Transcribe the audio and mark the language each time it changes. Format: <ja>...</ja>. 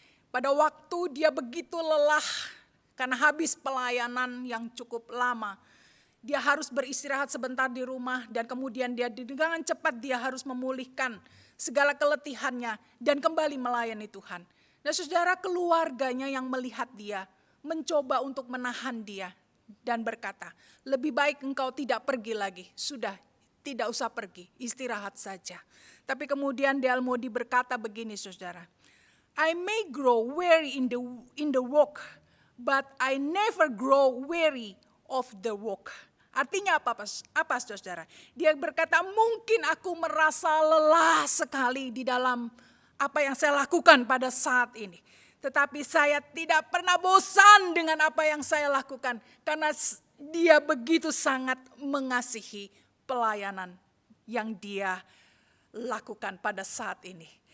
<id>Pada waktu dia begitu lelah karena habis pelayanan yang cukup lama, dia harus beristirahat sebentar di rumah dan kemudian dia dengan cepat dia harus memulihkan segala keletihannya dan kembali melayani Tuhan. Nah saudara, keluarganya yang melihat dia mencoba untuk menahan dia dan berkata, lebih baik engkau tidak pergi lagi, sudah tidak usah pergi, istirahat saja. Tapi kemudian D.L.</id> <en>Moody</en> <id>berkata begini saudara,</id> <en>I may grow weary in the walk, but I never grow weary of the walk.</en> <id>Artinya apa saudara? Dia berkata, mungkin aku merasa lelah sekali di dalam apa yang saya lakukan pada saat ini. Tetapi saya tidak pernah bosan dengan apa yang saya lakukan. Karena dia begitu sangat mengasihi pelayanan yang dia lakukan pada saat ini.</id>